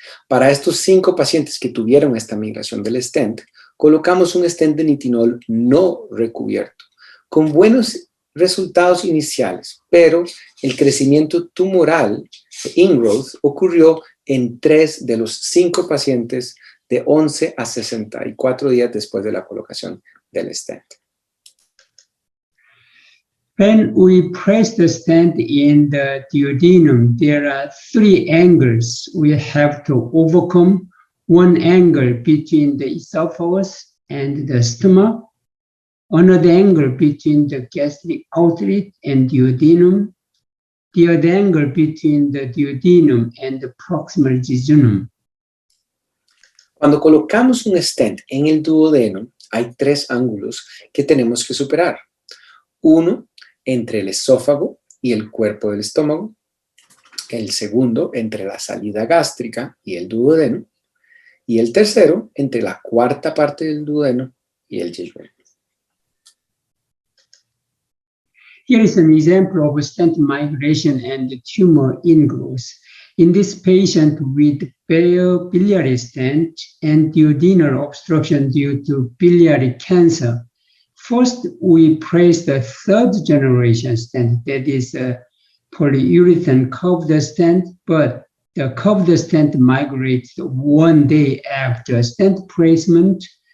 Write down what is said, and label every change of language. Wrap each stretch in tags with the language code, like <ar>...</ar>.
<es>Para estos 5 pacientes que tuvieron esta migración del stent, colocamos un stent de nitinol no recubierto, con buenos resultados iniciales, pero el crecimiento tumoral, ingrowth, ocurrió en 3 de los 5 pacientes de 11 a 64 días después de la colocación del stent.</es> <en>When we place the stent in the duodenum, there are 3 angles we have to overcome. One angle between the esophagus and the stomach, another angle between the gastric outlet and duodenum, the other angle between the duodenum and the proximal jejunum.</en> <es>Cuando colocamos un stent en el duodeno, hay 3 ángulos que tenemos que superar. Uno, entre el esófago y el cuerpo del estómago. El segundo, entre la salida gástrica y el duodeno. Y el tercero, entre la cuarta parte del duodeno y el yeyuno.</es> <en>Here is an example of a stent migration and tumor ingrowth. In this patient with biliary stent and duodenal obstruction due to biliary cancer, first we placed the 3rd generation stent, that is a polyurethane curved stent, but the curved stent migrated 1 day after stent placement.</en>